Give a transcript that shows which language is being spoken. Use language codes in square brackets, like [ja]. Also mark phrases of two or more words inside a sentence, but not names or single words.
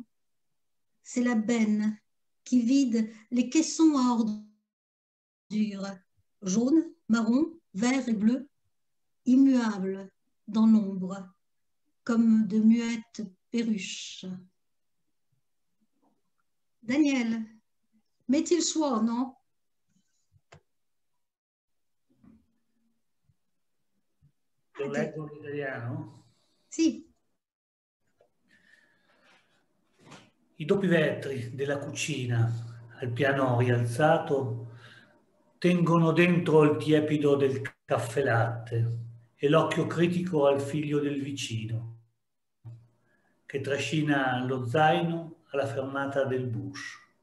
[fr] C'est la benne qui vide les caissons à ordures, jaune, marron, vert et bleu, immuables dans l'ombre, comme de muettes perruches. [it] Daniel, metti il suono? Lo leggo in italiano? Sì. I doppi vetri della cucina al piano rialzato tengono dentro il tiepido del caffè latte e l'occhio critico al figlio del vicino che trascina lo zaino alla fermata del bus.